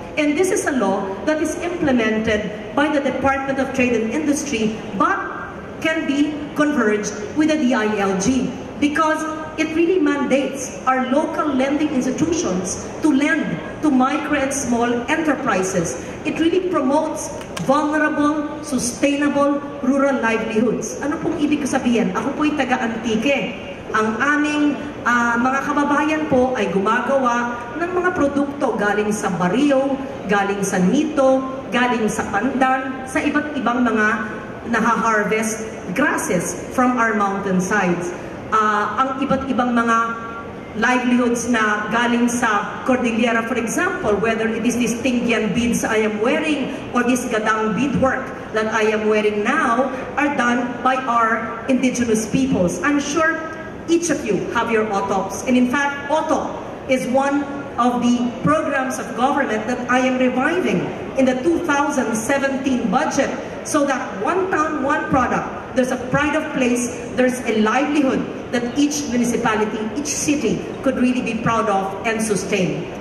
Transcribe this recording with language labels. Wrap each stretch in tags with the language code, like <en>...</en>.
<en>And this is a law that is implemented by the Department of Trade and Industry, but can be converged with the DILG, because it really mandates our local lending institutions to lend to micro and small enterprises. It really promotes vulnerable, sustainable rural livelihoods.</en> <tl>Ano pong ibig sabihin? Ako po'y taga-Antique. Ang aming mga kababayan po ay gumagawa ng mga produkto galing sa baryo, galing sa nito, galing sa pandan, sa iba't ibang mga naha-harvest grasses</tl> <en>from our mountainsides.</en> <tl>Ang iba't ibang mga livelihoods na galing sa Cordillera,</tl> <en>for example, whether it is these Tingyan beads I am wearing or this Gadang beadwork that I am wearing now, are done by our indigenous peoples. I'm sure each of you have your OTOPs, and in fact, OTOP is one of the programs of government that I am reviving in the 2017 budget, so that one town, one product, there's a pride of place, there's a livelihood that each municipality, each city could really be proud of and sustain.</en>